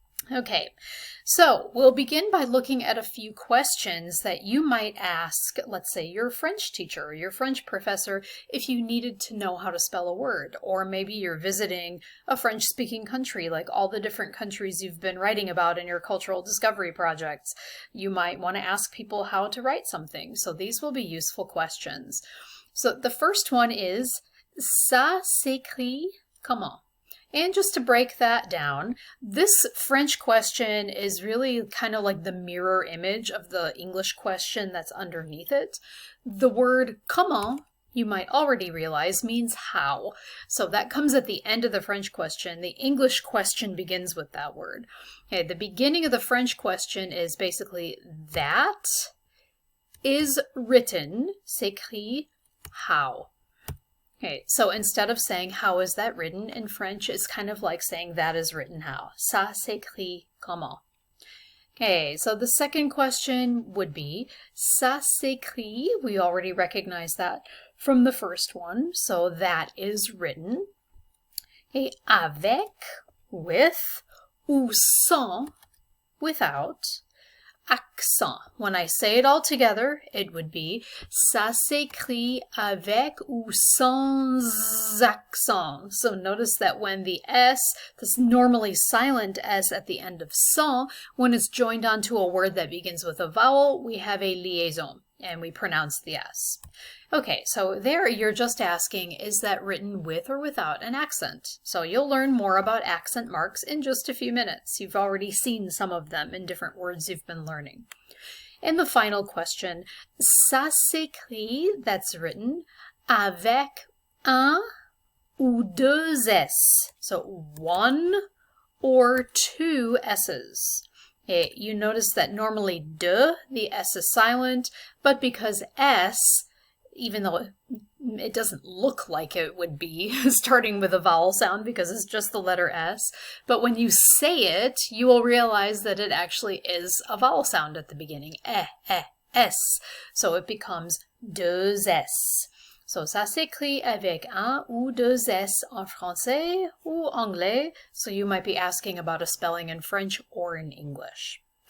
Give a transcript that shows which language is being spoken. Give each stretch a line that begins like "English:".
English: Okay, so we'll begin by looking at a few questions that you might ask, let's say, your French teacher or your French professor if you needed to know how to spell a word, or maybe you're visiting a French-speaking country, like all the different countries you've been writing about in your cultural discovery projects. You might want to ask people how to write something, so these will be useful questions. So the first one is,
French: ça s'écrit comment?
English: And just to break that down, this French question is really kind of like the mirror image of the English question that's underneath it. The word comment, you might already realize, means how. So that comes at the end of the French question. The English question begins with that word. Okay, the beginning of the French question is basically that is written, s'écrit, how. Okay, so instead of saying how is that written in French, it's kind of like saying that is written how.
French: Ça s'écrit comment?
English: Okay, so the second question would be,
French: ça s'écrit,
English: we already recognize that from the first one, so that is written.
French: Et avec,
English: with,
French: ou sans,
English: without,
French: accent.
English: When I say it all together, it would be
French: ça s'écrit avec ou sans accent.
English: So notice that when the S, this normally silent S at the end of sans, when it's joined onto a word that begins with a vowel, we have a liaison and we pronounce the S. Okay, so there you're just asking, is that written with or without an accent? So you'll learn more about accent marks in just a few minutes. You've already seen some of them in different words you've been learning. And the final question,
French: ça s'écrit,
English: that's written,
French: avec un ou deux S.
English: So one or two S's. Okay, you notice that normally de, the S is silent, but because S, even though it doesn't look like it would be starting with a vowel sound because it's just the letter S, but when you say it, you will realize that it actually is a vowel sound at the beginning, S. So it becomes
French: deux S.
English: So
French: ça s'écrit avec un ou deux S en français ou anglais,
English: so you might be asking about a spelling in French or in English.